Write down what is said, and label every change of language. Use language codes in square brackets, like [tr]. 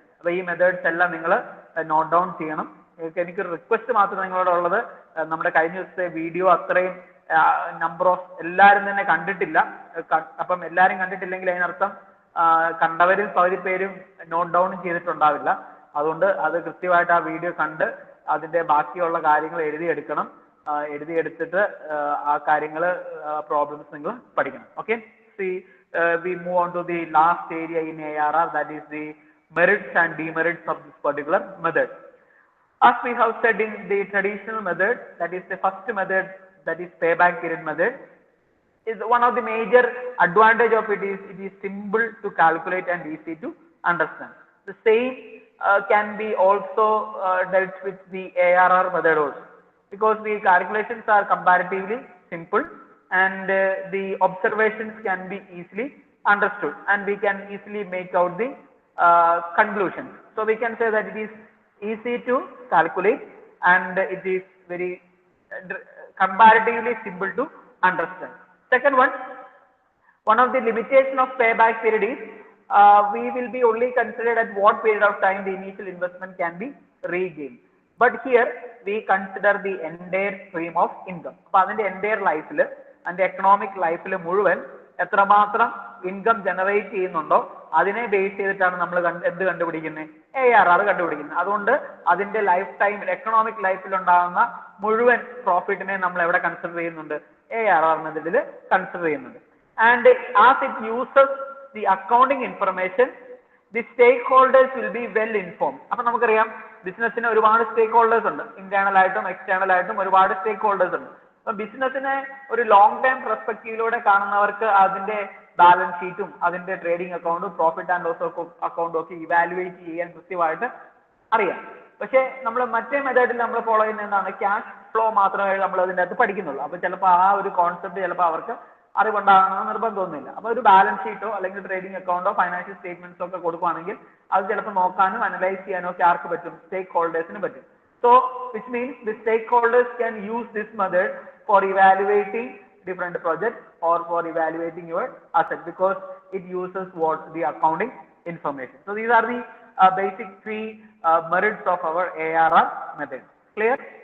[ml] അപ്പോൾ ഈ മെത്തേഡ്സ് എല്ലാം നിങ്ങൾ നോട്ട് ഡൗൺ ചെയ്യണം. എനിക്കൊരു റിക്വസ്റ്റ് മാത്രം നിങ്ങളോട് ഉള്ളത്, നമ്മുടെ കഴിഞ്ഞ ദിവസത്തെ വീഡിയോ അത്രയും നമ്പർ ഓഫ് എല്ലാവരും തന്നെ കണ്ടിട്ടില്ല. അപ്പം എല്ലാവരും കണ്ടിട്ടില്ലെങ്കിൽ അതിനർത്ഥം കണ്ടവരിൽ പകുതി പേരും നോട്ട് ഡൗൺ ചെയ്തിട്ടുണ്ടാവില്ല. അതുകൊണ്ട് അത് കൃത്യമായിട്ട് ആ വീഡിയോ കണ്ട് അതിന്റെ ബാക്കിയുള്ള കാര്യങ്ങൾ എഴുതിയെടുക്കണം. എഴുതിയെടുത്തിട്ട് ആ കാര്യങ്ങൾ പ്രോബ്ലംസ് നിങ്ങൾ പഠിക്കണം. [en] Okay, we move on to the last area in ARR, that is the merits and demerits of this particular method. As we have said in the traditional method, that is the first method, that is payback period method, is one of the major advantage of it is simple to calculate and easy to understand. The same can be also dealt with the ARR method also, because the calculations are comparatively simple and the observations can be easily understood and we can easily make out the conclusions. So we can say that it is easy to calculate and it is very comparatively simple to understand. Second one of the limitation of payback period is we will be only considered at what period of time the initial investment can be regained. But here we consider the entire stream of income. [ml] അപ്പോൾ അതിന്റെ entire ലൈഫിൽ അതിന്റെ economic ലൈഫിൽ മുഴുവൻ എത്രമാത്രം income generate ചെയ്യുന്നുണ്ടോ അതിനെ base ചെയ്തിട്ടാണ് നമ്മൾ എന്ത് കണ്ടുപിടിക്കുന്നത്, ARR കണ്ടുപിടിക്കുന്നത്. അതുകൊണ്ട് അതിന്റെ ലൈഫ് ടൈമിൽ എക്കണോമിക് ലൈഫിൽ ഉണ്ടാകുന്ന മുഴുവൻ പ്രോഫിറ്റിനെ നമ്മൾ എവിടെ കൺസിഡർ ചെയ്യുന്നുണ്ട്, ARR മെത്തഡിൽ കൺസിഡർ ചെയ്യുന്നുണ്ട്. [en] And as it uses the accounting information, the stakeholders will be well informed. [ml] അപ്പൊ നമുക്കറിയാം ബിസിനസ്സിന് ഒരുപാട് സ്റ്റേക്ക് ഹോൾഡേഴ്സ് ഉണ്ട്, ഇന്റേണൽ ആയിട്ടും എക്സ്റ്റേണൽ ആയിട്ടും ഒരുപാട് സ്റ്റേക്ക് ഹോൾഡേഴ്സ് ഉണ്ട്. അപ്പൊ ബിസിനസ്സിനെ ഒരു ലോങ് ടൈം പെർസ്പെക്റ്റീവിലൂടെ കാണുന്നവർക്ക് അതിന്റെ ബാലൻസ് ഷീറ്റും അതിന്റെ ട്രേഡിംഗ് അക്കൗണ്ടും പ്രോഫിറ്റ് ആൻഡ് ലോസ് അക്കൗണ്ടും ഒക്കെ ഇവാലുവേറ്റ് ചെയ്യാൻ കൃത്യമായിട്ട് അറിയാം. പക്ഷെ നമ്മൾ മറ്റേ മെത്തേഡിൽ നമ്മൾ ഫോളോ ചെയ്യുന്ന എന്താണ്, ക്യാഷ് ഫ്ലോ മാത്രമേ നമ്മൾ അതിൻ്റെ അകത്ത് പഠിക്കുന്നുള്ളൂ. അപ്പൊ ചിലപ്പോൾ ആ ഒരു കോൺസെപ്റ്റ് ചിലപ്പോൾ അവർക്ക് അറിവുണ്ടാകണമെന്ന് നിർബന്ധമൊന്നുമില്ല. അപ്പൊ ഒരു ബാലൻസ് ഷീറ്റോ അല്ലെങ്കിൽ ട്രേഡിംഗ് അക്കൗണ്ടോ ഫൈനാൻഷ്യൽ സ്റ്റേറ്റ്മെന്റ്സോ ഒക്കെ കൊടുക്കുകയാണെങ്കിൽ അത് ചിലപ്പോൾ നോക്കാനും അനലൈസ് ചെയ്യാനോ ഒക്കെ ആർക്ക് പറ്റും, സ്റ്റേക്ക് ഹോൾഡേഴ്സിന് പറ്റും. [en] So which means the stakeholders can use this method for evaluating different projects or for evaluating your asset, because it uses what, the accounting information. So these are the basic three merits of our ARR method. Clear?